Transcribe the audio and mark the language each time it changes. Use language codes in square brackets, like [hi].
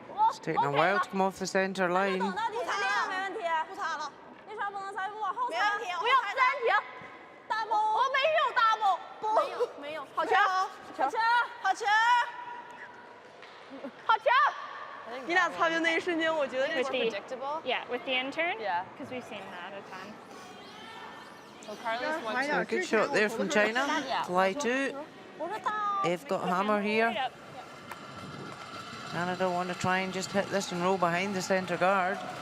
[en] It's taking a while to come off the centre line. [zh] 不擦了，没问题，不擦了。为啥不能擦？往后擦。没问题，不要暂停。大步，我没有大步，不，没有，好球，好球，好球，好球！你俩擦边那一瞬间，我觉得这 [en] With [zh] 是 [en] the, predictable. yeah, with the intern. Yeah. Because we've seen that a ton. So Carly's one, So a good shot there from China. Fly 2. [zh] 我说到。 [en] They've got hammer here. Right up. Canada want to try and just hit this and roll behind the centre guard.